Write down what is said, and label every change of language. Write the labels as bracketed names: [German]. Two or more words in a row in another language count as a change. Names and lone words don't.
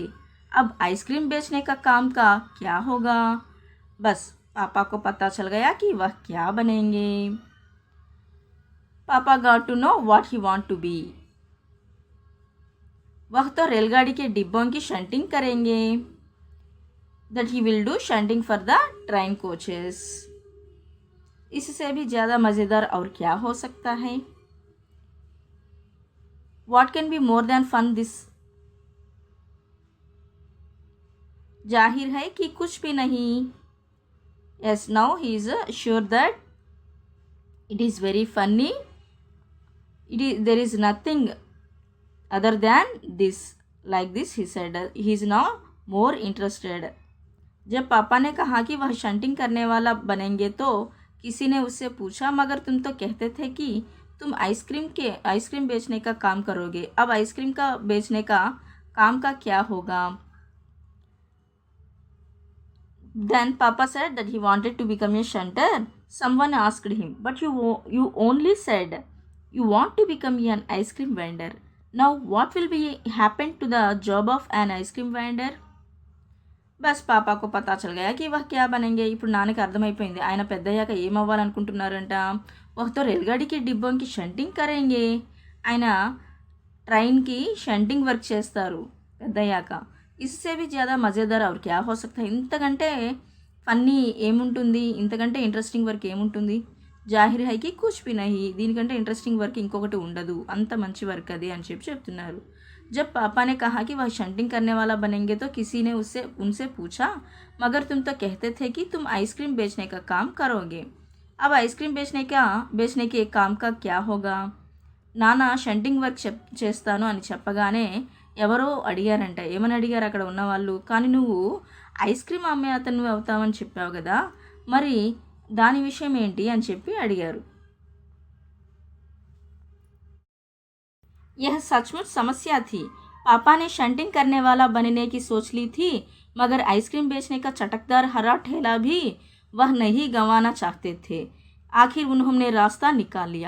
[Hindi] अब आइसक्रीम बेचने का काम का क्या होगा. बस पापा को पता चल गया कि वह क्या बनेंगे. [English] Papa got to know what he want to be. [Hindi] वह तो रेलगाड़ी के डिब्बों की शंटिंग करेंगे. [English] that he will do shunting for the train coaches. [Hindi] इससे भी ज़्यादा मज़ेदार और क्या हो सकता है? [English] What can be more than fun this? [Hindi] जाहिर है कि कुछ भी नहीं. [English] Yes, now he is sure that it is very funny. There is nothing other than this. Like this he said. He is now more interested. [Hindi] जब पापा ने कहा कि वह शंटिंग करने वाला बनेंगे तो किसी ने उससे पूछा, मगर तुम तो कहते थे कि तुम आइसक्रीम बेचने का काम करोगे. अब आइसक्रीम का बेचने का काम का क्या होगा? [English] Then Papa said that he wanted to become a shunter. Someone asked him, but you only said you want to become an ice cream vendor. Now what will be happen to the job of an ice cream vendor? [Hindi] बस पापा को पता चल गया कि वह क्या बनेंगे. [Telugu] ఇప్పుడు నాన్నకి అర్థమైపోయింది ఆయన పెద్దయ్యాక ఏం అవ్వాలనుకుంటున్నారంట. [Hindi] वह तो रेलगाड़ी के डिब्बों की शंटिंग करेंगे. [Telugu] ఆయన ట్రైన్కి [English] shunting work [Telugu] చేస్తారు పెద్దయ్యాక. [Hindi] इससे भी ज़्यादा मज़ेदार और क्या हो सकता है? [Telugu] ఇంతకంటే ఫన్నీ ఏముంటుంది, ఇంతకంటే [English] interesting work [Telugu] ఏముంటుంది? [Hindi] ज़ाहिर है कि कुछ भी नहीं. [Telugu] దీనికంటే [English] interesting work [Telugu] ఇంకొకటి ఉండదు, అంత మంచి వర్క్ అది అని చెప్తున్నారు. [Hindi] जब पापा ने कहा कि वह शंटिंग करने वाला बनेंगे तो किसी ने उनसे पूछा, मगर तुम तो कहते थे कि तुम आइसक्रीम बेचने का काम करोगे. अब आइसक्रीम बेचने के काम का क्या होगा? [Telugu] నాన్న [English] shunting work [Telugu] చేస్తాను అని చెప్పగానే ఎవరో అడిగారంట. ఏమని అడిగారు అక్కడ ఉన్నవాళ్ళు? కానీ నువ్వు [English] ice cream [Telugu] అమ్మే అతను అవుతావని చెప్పావు కదా, మరి దాని విషయం ఏంటి అని చెప్పి అడిగారు. [Hindi] यह सचमुच समस्या थी. पापा ने शंटिंग करने वाला बनने की सोच ली थी, मगर आइसक्रीम बेचने का चटकदार हरा ठेला भी वह नहीं गंवाना चाहते थे. आखिर उन्होंने रास्ता निकाल लिया.